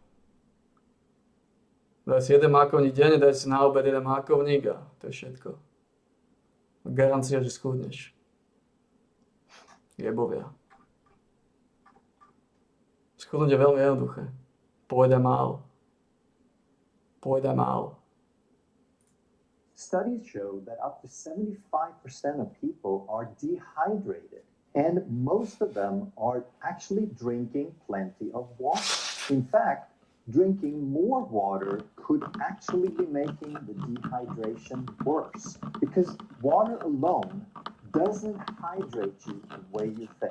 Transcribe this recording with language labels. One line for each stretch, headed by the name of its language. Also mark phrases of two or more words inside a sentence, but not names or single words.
Slovak: Daj si jeden mákovník denne, daj si na obed jeden mákovník a to je všetko. Garancia, že schudneš. Jebovia. Schudnúť je veľmi jednoduché. Povedaj málo. Povedaj málo.
English: Studies show that up to 75% of people are dehydrated, and most of them are actually drinking plenty of water. In fact, drinking more water could actually be making the dehydration worse, because water alone doesn't hydrate you the way you think.